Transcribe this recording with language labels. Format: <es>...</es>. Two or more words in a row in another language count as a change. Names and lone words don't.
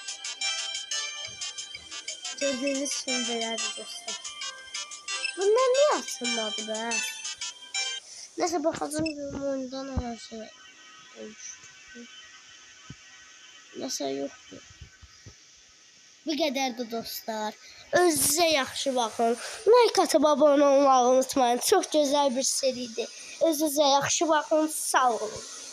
<tr>Gördüğünüz şeyler dostlar. Bunlar niye atılmadı be? Neyse bakalım oyundan her şey olmuş. Neyse yoktu.</tr> <az>Bu qədərdir dostlar. Özünüzə yaxşı baxın. Like atıb abunə olmağı unutmayın. Çox gözəl bir seridir. Özünüzə yaxşı baxın. Sağ olun.</az>